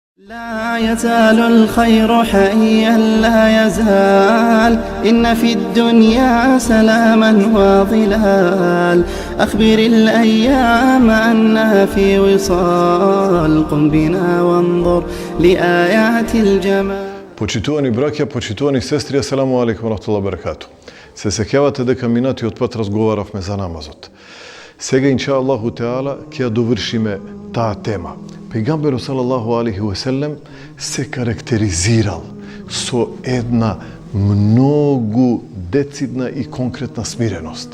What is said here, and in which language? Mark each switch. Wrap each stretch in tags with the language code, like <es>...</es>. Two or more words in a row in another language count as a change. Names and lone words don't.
<ar>لا يزال الخير حيا لا يزال إن في الدنيا سلاما وظلال أخبر الأيام أنها في وصال قم بنا وانظر لآيات الجمال.</ar> <mk>Почитувани браќа, почитувани сестри,</mk> <ar>السلام عليكم ورحمة الله وبركاته.</ar> <mk>Се сеќавате дека минатиот пат разговаравме за намазот. Сега</mk> <ar>إن شاء الله تعالى</ar> <mk>ќе ја довршиме таа тема. Пејгамберот</mk> <ar>صلى الله عليه وسلم</ar> <mk>се карактеризирал со една многу децидна и конкретна смиреност.</mk>